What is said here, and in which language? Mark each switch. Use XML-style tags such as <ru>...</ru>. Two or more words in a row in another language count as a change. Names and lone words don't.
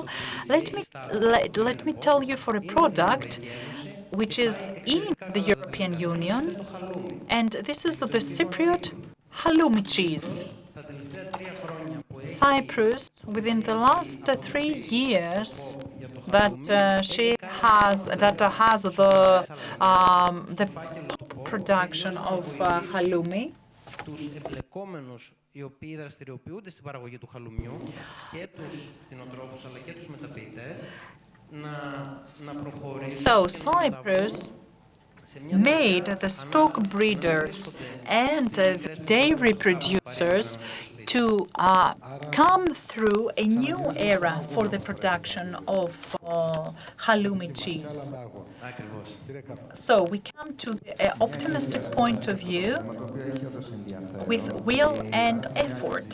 <en>Let me tell you for a product which is in the European Union, and this is the Cypriot halloumi cheese. Cyprus, within the last 3 years, that has the production of halloumi.</en> <el>Οι οποίοι δραστηριοποιούνται στην παραγωγή του χαλουμιού και τους κτηνοτρόφους αλλά και τους μεταποιητές να προχωρήσουν.</el> <en>So Cyprus made the stock breeders and the dairy producers to come through a new era for the production of halloumi cheese. So we come to the optimistic point of view with will and effort.</en>